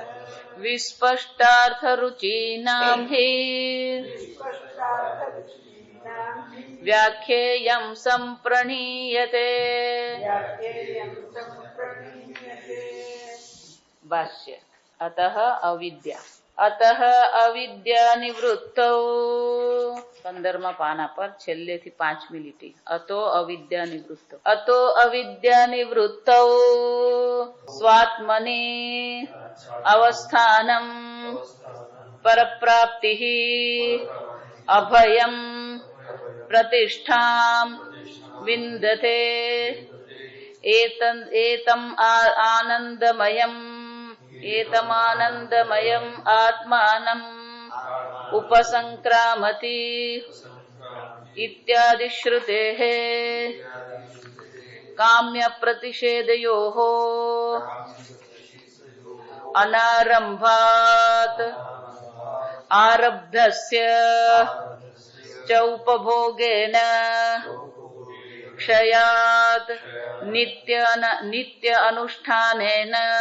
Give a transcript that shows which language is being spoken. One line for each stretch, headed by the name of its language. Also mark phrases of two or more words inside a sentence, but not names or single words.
Sanskrit: विस्पष्टार्थरुचीनां हि व्याख्येयं संप्रणीयते। भाष्य अतः अविद्या अतः अविद्या निवृत्तौ
Gujarati: 15 પાના પર છેલ્લેથી 5મી લીટી
Sanskrit: अतो अविद्या निवृत्तौ अतो अविद्या निवृत्तौ स्वात्मनी अवस्थानम परप्राप्तिः अभयम प्रतिष्ठाम विंदते एतम आनंदमयम आत्मानम उपसंक्रामति इत्यादि श्रुतेः काम्य प्रतिषेधयोः अनारंभात् आरब्धस्य च उपभोगेन क्षयात् नित्य अनुष्ठानेन